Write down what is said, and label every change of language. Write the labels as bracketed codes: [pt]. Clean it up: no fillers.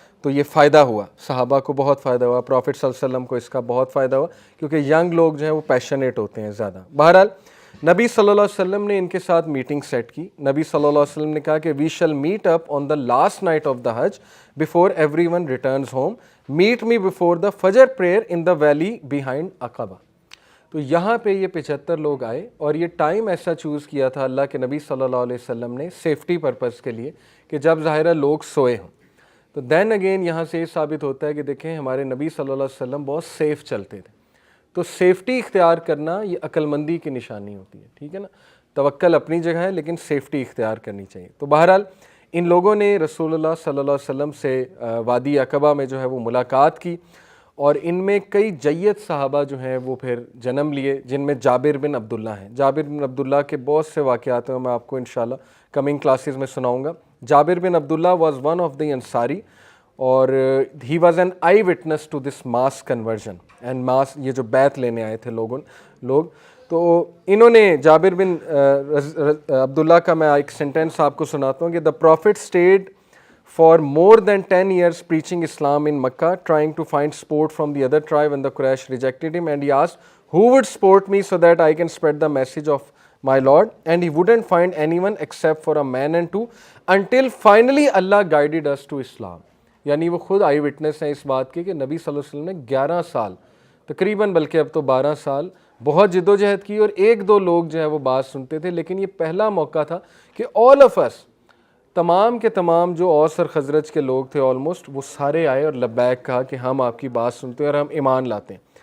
[ur] تو یہ فائدہ ہوا، صحابہ کو بہت فائدہ ہوا، پروفٹ صلی اللہ علیہ وسلم کو اس کا بہت فائدہ ہوا، کیونکہ ینگ لوگ جو ہیں وہ پیشنیٹ ہوتے ہیں زیادہ. بہرحال نبی صلی اللہ علیہ وسلم نے ان کے ساتھ میٹنگ سیٹ کی. نبی صلی اللہ علیہ وسلم نے کہا کہ [en] We shall meet up on the last night of the Hajj before everyone returns home. Meet me before the Fajr prayer in the valley behind Aqabah. [ur] تو یہاں پہ یہ 75 لوگ آئے اور یہ ٹائم ایسا چوز کیا تھا اللہ کے نبی صلی اللہ علیہ وسلم نے سیفٹی پرپز کے لیے کہ جب ظاہرہ لوگ سوئے ہوں. تو [en] then again [ur] یہاں سے یہ ثابت ہوتا ہے کہ دیکھیں ہمارے نبی صلی اللہ علیہ وسلم بہت سیف چلتے تھے. تو سیفٹی اختیار کرنا یہ عقل مندی کی نشانی ہوتی ہے، ٹھیک ہے نا. توکل اپنی جگہ ہے لیکن سیفٹی اختیار کرنی چاہیے. تو بہرحال ان لوگوں نے رسول اللہ صلی اللہ علیہ وسلم سے وادی عقبہ میں جو ہے وہ ملاقات کی. اور ان میں کئی جید صحابہ جو ہیں وہ پھر جنم لیے، جن میں جابر بن عبداللہ ہیں. جابر بن عبداللہ کے بہت سے واقعات ہیں، میں آپ کو انشاءاللہ [en] coming classes [ur] میں سناؤں گا. [en] Jabir bin Abdullah was one of the Ansari اور he was an eyewitness to this mass conversion and mass, [ur] یہ جو بیعت لینے آئے تھے لوگ. تو انہوں نے جابر بن عبداللہ کا میں ایک سینٹینس آپ کو سناتا ہوں کہ [en] The prophet stayed for more than 10 years preaching Islam in Makkah, trying to find support from the other tribe, and the Quraysh rejected him, and he asked, who would support me so that I can spread the message of my Lord? And he wouldn't find anyone except for a man and two, until finally Allah guided us to Islam. [ur] یعنی وہ خود آئی witness ہیں اس بات کی کہ نبی صلی اللہ علیہ وسلم نے 11 سال تقریباً، بلکہ اب تو 12 سال بہت جد و جہد کی، اور ایک دو لوگ جو ہے وہ بات سنتے تھے. لیکن یہ پہلا موقع تھا کہ [en] all of us، [ur] تمام کے تمام جو اوس اور خزرج کے لوگ تھے آلموسٹ، وہ سارے آئے اور لبیک کہا کہ ہم آپ کی بات سنتے ہیں اور ہم ایمان لاتے ہیں.